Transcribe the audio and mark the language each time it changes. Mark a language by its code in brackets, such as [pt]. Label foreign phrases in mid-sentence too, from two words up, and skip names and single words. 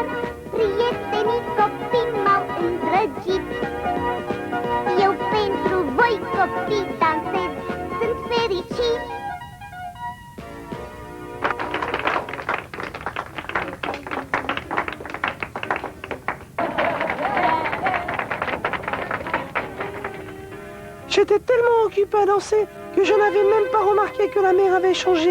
[ro] Prietenii copii m-au îndrăgit. Eu pentru voi copii dansez, sunt fericit. [fr] J'étais tellement occupée à danser que je n'avais même pas remarqué que la mer avait changé.